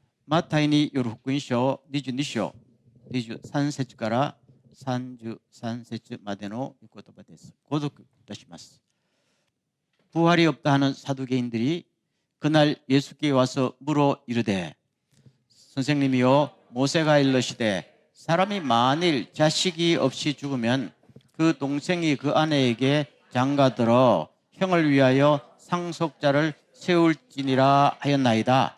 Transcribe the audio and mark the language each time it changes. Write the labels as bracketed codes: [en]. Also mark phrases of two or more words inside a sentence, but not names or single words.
[ja] マタイによる福音書22章23節から33節までの言葉です。ご読いたします. [ko] 부활이 없다 하는 사두개인들이 그날 예수께 와서 물어 이르되 선생님이여 모세가 일러시되 사람이 만일 자식이 없이 죽으면 그 동생이 그 아내에게 장가들어 형을 위하여 상속자를 세울지니라 하였나이다.